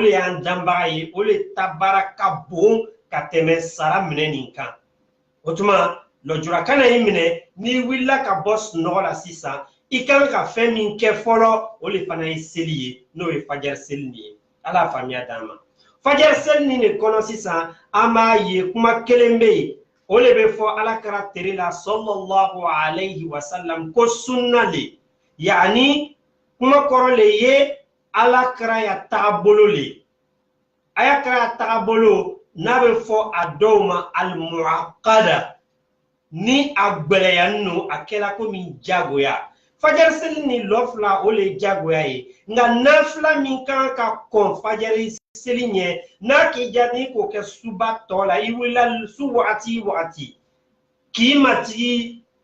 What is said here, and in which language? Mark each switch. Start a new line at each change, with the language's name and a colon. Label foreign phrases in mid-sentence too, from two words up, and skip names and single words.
Bambara: le y'an danbaga ye o le ta baara ka bon ka tɛmɛ sara minɛ nin kan o tuma lɔjura kana i minɛ n'i wulila ka bɔ sunɔgɔ la sisan i kan ka fɛn min kɛ fɔlɔ o le fana ye seli ye n'o ye fajari seli nin ye ala faamuya d'an ma fajari seli nin de kɔnɔ sisan an b'a ye kuma kelen bɛ yen o le bɛ fɔ ala kɛra tere la
Arabic: صلى الله عليه وسلم
Bambara: ko sunna le yaani kuma kɔrɔ le ye ala kɛra ya taabolo le a y'a kɛra ya taabolo n'a bɛ fɔ a dɔw ma al-mu'aqqada ni a gbɛlɛya no a kɛra komi jagoya fajari seli ni lɔfila o le ye jagoya ye nka nafila min kan ka kɔn fajari seli ɲɛ n'a k'i ja ni k'o kɛ suba tɔ la i wulila su wagati wagati k'i matigi